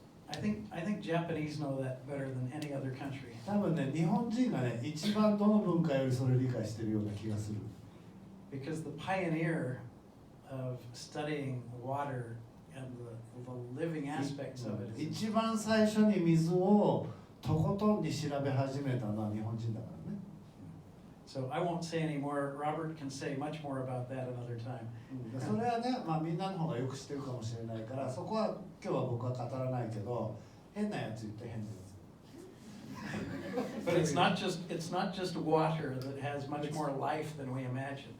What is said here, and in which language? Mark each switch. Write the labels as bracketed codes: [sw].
[en] I think Japanese know that better than any other country. [ja] 多分ね、日本人がね、一番どの文化よりそれを理解してるような気がする。 [en] Because the pioneer of studying water and the living aspects of it. [ja] 一番最初に水をとことんに調べ始めたのは日本人だからね。 [en] So I won't say any more. Robert can say much more about that another time. [ja] それはね、まあみんなの方がよく知ってるかもしれないから、そこは今日は僕は語らないけど、変なやつ言って変なやつ。 [en] But it's not just water that has much more life than we imagine.